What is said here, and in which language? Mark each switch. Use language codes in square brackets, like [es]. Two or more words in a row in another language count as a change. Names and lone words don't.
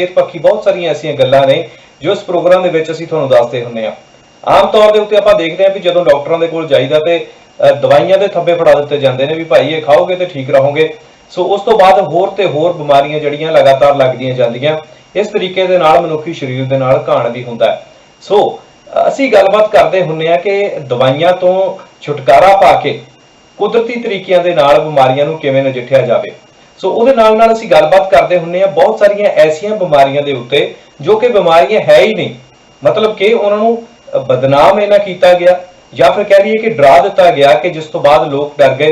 [pa] ਸਿਹਤ ਪੱਖੀ ਬਹੁਤ ਸਾਰੀਆਂ ਐਸੀਆਂ ਗੱਲਾਂ ਨੇ ਜੋ ਇਸ ਪ੍ਰੋਗਰਾਮ ਦੇ ਵਿੱਚ ਅਸੀਂ ਤੁਹਾਨੂੰ ਦੱਸਦੇ ਹੁੰਦੇ ਹਾਂ। ਆਮ ਤੌਰ ਦੇ ਉੱਤੇ ਆਪਾਂ ਦੇਖਦੇ ਹਾਂ ਭੀ ਜਦੋਂ ਡਾਕਟਰਾਂ ਦੇ ਕੋਲ ਜਾਈਦਾ ਤੇ ਦਵਾਈਆਂ ਦੇ ਥੱਬੇ ਫੜਾ ਦਿੱਤੇ ਜਾਂਦੇ ਨੇ ਭੀ ਭਾਈ ਯੇ ਖਾਓਗੇ ਤੇ ਠੀਕ ਰਹੋਗੇ। ਸੋ ਉਸ ਤੋਂ ਬਾਅਦ ਹੋਰ ਤੇ ਹੋਰ ਬਿਮਾਰੀਆਂ ਜਿਹੜੀਆਂ ਲਗਾਤਾਰ ਲੱਗਦੀਆਂ ਜਾਂਦੀਆਂ, ਇਸ ਤਰੀਕੇ ਦੇ ਨਾਲ ਮਨੁੱਖੀ ਸਰੀਰ ਦੇ ਨਾਲ ਘਾਣ ਭੀ ਹੁੰਦਾ ਹੈ। सो ਅਸੀਂ ਗੱਲਬਾਤ ਕਰਦੇ ਹੁੰਨੇ ਆ ਕਿ ਦਵਾਈਆਂ ਤੋਂ ਛੁਟਕਾਰਾ ਪਾ ਕੇ ਕੁਦਰਤੀ ਤਰੀਕਿਆਂ ਦੇ ਨਾਲ ਬਿਮਾਰੀਆਂ ਨੂੰ ਕਿਵੇਂ ਨਜਿੱਠਿਆ ਜਾਵੇ। ਸੋ ਉਹਦੇ ਨਾਲ ਅਸੀਂ ਗੱਲਬਾਤ ਕਰਦੇ ਹੁੰਨੇ ਆ ਬਹੁਤ ਸਾਰੀਆਂ ਐਸੀਆਂ ਬਿਮਾਰੀਆਂ ਦੇ ਉੱਤੇ ਜੋ ਕਿ ਬਿਮਾਰੀਆਂ ਹੈ ਹੀ ਨਹੀਂ, ਮਤਲਬ ਕਿ ਉਹਨਾਂ ਨੂੰ ਬਦਨਾਮ ਇਹਨਾਂ ਕੀਤਾ ਗਿਆ ਜਾਂ ਫਿਰ ਕਹਿ ਲਈਏ ਕਿ ਡਰਾ ਦਿੱਤਾ ਗਿਆ ਕਿ ਜਿਸ ਤੋਂ ਬਾਅਦ ਲੋਕ ਡਰ ਗਏ।